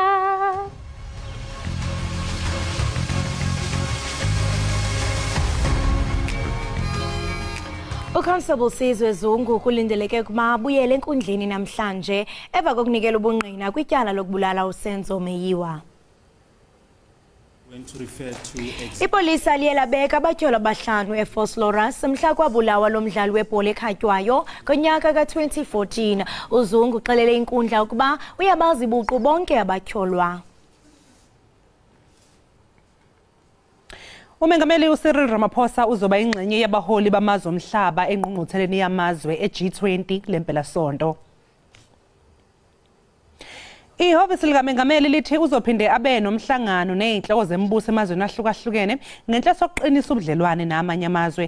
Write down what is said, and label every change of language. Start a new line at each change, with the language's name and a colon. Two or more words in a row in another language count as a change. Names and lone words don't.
Xhosa: Uconstable Sizwe Zungu kulindeleke kuma buyele enkundleni namhlanje eva kokunikela ubungqina kwityala lokubulala uSenzo Meyiwa. Ipolisa liye labeka abatyholwa abahlanu eFosloras mhla kwabulawa lomdlali webhola ekhatywayo ngonyaka ka-2014. uZungu uxelele inkundla ukuba uyabazi buqu bonke abatyholwa.
Zulu: Umengameli uCyril Ramaphosa uzoba ingxenye yabaholi bamazwe omhlaba engqungqutheleni yamazwe eG20 lempelasonto. Ihhovisi likaMengameli lithi uzophinde abe nomhlangano nezinhloko zembuso emazweni ahlukahlukene ngenhloso sokuqinisa ubudlelwane namanye amazwe.